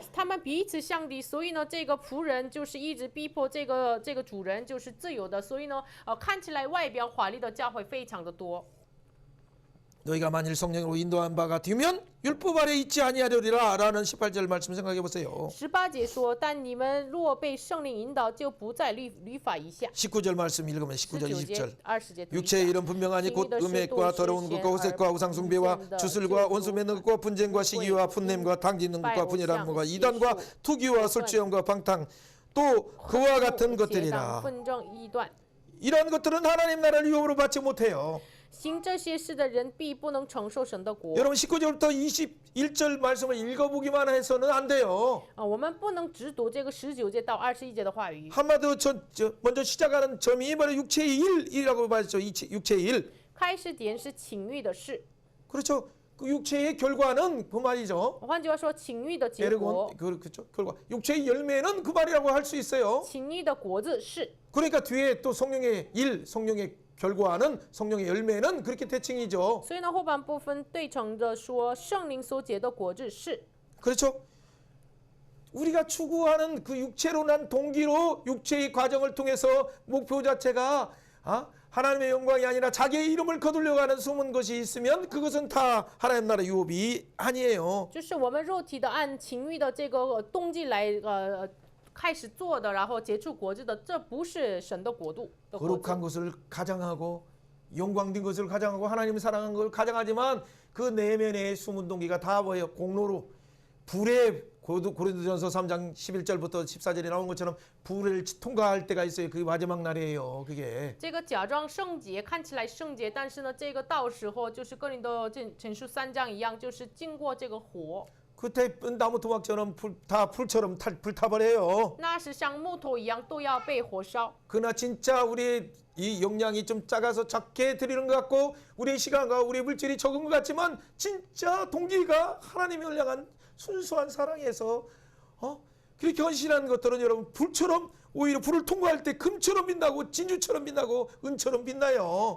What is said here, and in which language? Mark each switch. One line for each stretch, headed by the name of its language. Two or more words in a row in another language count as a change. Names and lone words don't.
Chinese: 他们彼此相敌，所以呢，这个仆人就是一直逼迫这个主人就是自由的，所以呢，看起来外表华丽的教会非常的多。
Korean: 너희가 만일 성령으로 인도한 바가 되면 율법 아래 있지 아니하려리라 라는 18절 말씀 생각해 보세요.
Chinese: 18 节说，但你们若被圣灵引导，就不在律法以下。
Korean: 19절 말씀 읽으면 19절
Chinese: 19节
Korean: 20절
Chinese: 20节读一下。
Korean: 육체의 이름 분명하니 곧 음행과 더러운 것과 호색과 우상숭배와 주술과 원수 맺는 것과 분쟁과 시기와 분냄과 당짓는 것과 분열한 것과 이단과 투기와 술취함과 방탕 또 그와 같은 것들이라.
Chinese: 纷争异端。
Korean: 이런 것들은 하나님 나라를 유업으로 받지 못해요.
Chinese: 行这些事的人必不能承受神的国。
Korean: 여러분 19절부터 21절 말씀을 읽어보기만 해서는 안 돼요.
Chinese: 我们不能只读这个19节到21节的话语。
Korean: 한마디로 먼저 시작하는 점이 바로 육체의 일이라고 말했죠. 육체의 일.
Chinese: 开始点是情欲的事。
Korean: 그렇죠. 그 육체의 결과는 그 말이죠.
Chinese: 换句话说，情欲的结
Korean: 에르곤
Chinese: 果，
Korean: 그렇죠. 결과. 육체의 열매는 그 말이라고 할 수 있어요.
Chinese: 情欲的果子是。
Korean: 그러니까 뒤에 또 성령의 일, 성령의 결과는 성령의 열매는 그렇게 대칭이죠.
Chinese: 所以呢，后半部分对称着说，圣灵所结的果子是。
Korean: 그렇죠? 우리가 추구하는 그 육체로 난 동기로 육체의 과정을 통해서 목표 자체가 하나님의 영광이 아니라 자기의 이름을 거두려고 하는 숨은 것이 있으면 그것은 다 하나님 나라 유업이 아니에요.
Chinese: 就是我们肉体的按情欲的这个动机来开始做的，然后结出果子的，这不是神的国度的果子。
Korean: 거룩한 것을 가장하고 영광된 것을 가장하고 하나님을 사랑하는 걸 가장하지만 그 내면의 숨은 동기가 다 뭐예요? 공로로 불에 고린도전서 3장 11절부터 14절에 나온 것처럼 불을 통과할 때가 있어요. 그게 마지막 날이에요. 그게.
Chinese: 这个假装圣洁，看起来圣洁，但是呢，这个到时候就是哥林多前书3章一样，就是经过这个火。
Korean: 그때 나무 토막처럼 다 불처럼 불타버려요.
Chinese: 那是像木头一样，都要被火烧。
Korean: 그러나 진짜 우리의 이 용량이 좀 작아서 작게 드리는 것 같고 우리의 시간과 우리의 물질이 적은 것 같지만 진짜 동기가 하나님을 향한 순수한 사랑에서 그렇게 헌신하는 것들은 여러분 불처럼 오히려 불을 통과할 때 금처럼 빛나고 진주처럼 빛나고 은처럼 빛나요.